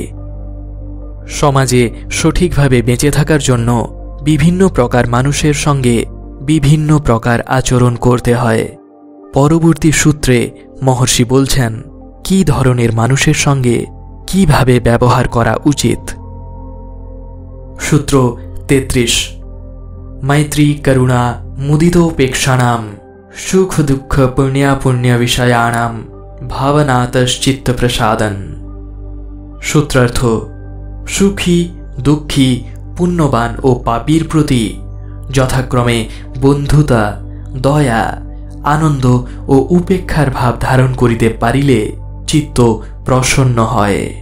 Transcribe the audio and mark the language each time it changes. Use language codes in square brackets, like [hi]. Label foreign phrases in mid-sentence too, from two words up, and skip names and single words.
[bn] সমাজে সঠিকভাবে বেঁচে থাকার জন্য বিভিন্ন প্রকার মানুষের সঙ্গে বিভিন্ন প্রকার আচরণ করতে হয়। পরবর্তী সূত্রে মহর্ষি বলছেন কি ধরনের মানুষের সঙ্গে কিভাবে ব্যবহার করা উচিত। সূত্র 33। [sa] मैत्री करुणा मुदितोपेक्षाणां सुख दुःख पुण्य विषयाणां भावनातश्चित्त प्रसादन। [bn] সূত্রার্থ: সুখী দুঃখী পুণ্যবান ও পাপীর প্রতি যথাক্রমে বন্ধুতা দয়া আনন্দ ও উপেক্ষার ভাব ধারণ করিতে পারিলে চিত্ত প্রসন্ন হয়।